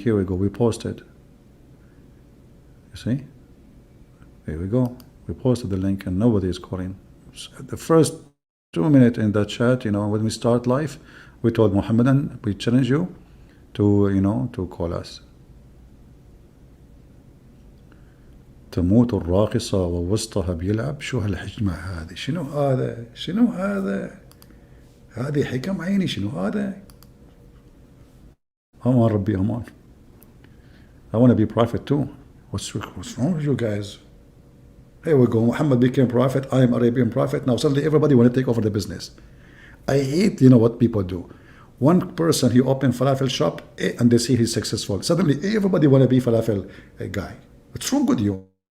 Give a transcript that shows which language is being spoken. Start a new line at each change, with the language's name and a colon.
English: Here we go. We posted. You see? Here we go. We posted the link and nobody is calling. The first 2 minutes in that chat, you know, when we start live, we told Mohammed and we challenge you to, you know, to call us.
Arabic: تموت الراقصة ووسطها بيلعب شو هالحجمة هذه شنو هذا شنو هذا هذه حكم عيني شنو هذا أمان ربي أمان.
English: I want to be prophet too. What's wrong with you guys? Here we go. Muhammad became prophet. I am Arabian prophet. Now suddenly everybody want to take over the business. I hate, you know what people do. One person, he opened falafel shop and they see he's successful. Suddenly everybody want to be falafel guy. What's wrong with you?